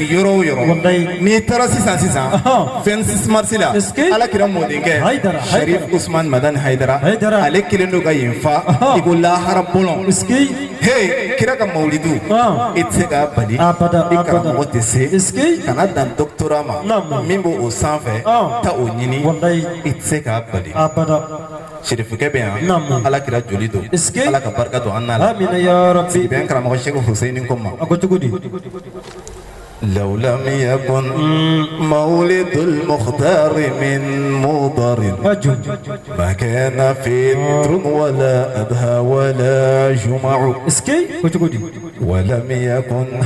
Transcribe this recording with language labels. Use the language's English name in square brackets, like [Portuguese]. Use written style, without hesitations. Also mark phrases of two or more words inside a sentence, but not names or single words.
[Bambara] yɔrɔ o yɔrɔ n'i taara sisan 26 mars la ala kira mɔdenkɛ Sharif Usman Madani Haidara ale kelen don ka yen fa i ko lahara bolon hey kira ka mawlidu i tɛ se k'a bali i karamɔgɔ tɛ se kana dan doctorat ma min b'o sanfɛ ta o ɲini i tɛ se k'a bali Sherifukɛ bɛ yan ala kira joli don ala ka barika don an n'a la Sidibe an karamɔgɔ Sheikh Hussein ko ma [Arabic] لو لم يكن مولد المختار من مضر ما كان فطر ولا أضحى ولا جمع ولم يكن